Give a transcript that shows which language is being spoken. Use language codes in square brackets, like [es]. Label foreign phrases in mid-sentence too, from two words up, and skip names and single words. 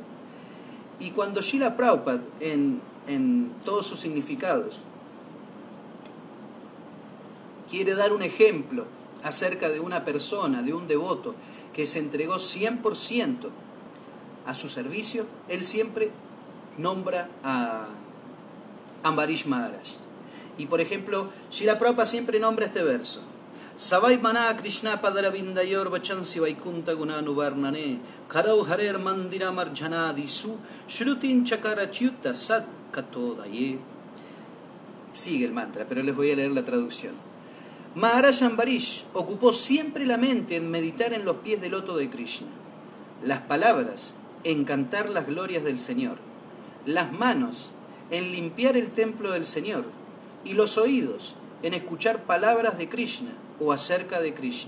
[es] Y cuando Srila Prabhupada, en todos sus significados, quiere dar un ejemplo acerca de una persona, de un devoto, que se entregó 100% a su servicio, él siempre nombra a Ambarish Maharaj. Y por ejemplo, Srila Prabhupada siempre nombra este verso: [sa] स वै मनः कृष्ण पदारविन्दयोर् वचांसि वैकुण्ठ गुणानुवर्णने करौ हरेर् मन्दिर मार्जन दिषु श्रुतिं चकाराच्युत सत् कथोदये. [es] Sigue el mantra, pero les voy a leer la traducción. Maharaj Ambarish ocupó siempre la mente en meditar en los pies del loto de Krishna, las palabras en cantar las glorias del Señor, las manos en limpiar el templo del Señor y los oídos en escuchar palabras de Krishna o acerca de Krishna.